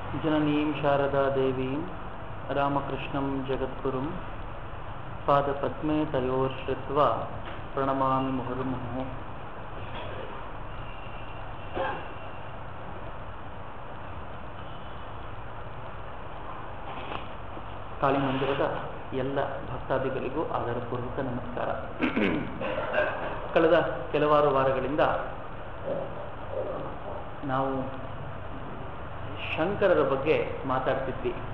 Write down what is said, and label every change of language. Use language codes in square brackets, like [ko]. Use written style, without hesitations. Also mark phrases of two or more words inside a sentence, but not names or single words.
[sa] जगज्जननीं शारदा देवीं रामकृष्णं जगद्गुरुं पादपद्मे तयोर्श्रित्वा प्रणमामि मुहुर्मुहुः। [kn] ಕಾಳಿ ಮಂದಿರದ ಎಲ್ಲ ಭಕ್ತಾದಿಗಳಿಗೂ ಆದರಪೂರ್ವಕ ನಮಸ್ಕಾರ. ಕಳೆದ ಕೆಲವಾರು ವಾರಗಳಿಂದ ನಾವು ಶಂಕರರ ಬಗ್ಗೆ ಮಾತಾಡ್ತಿದ್ವಿ.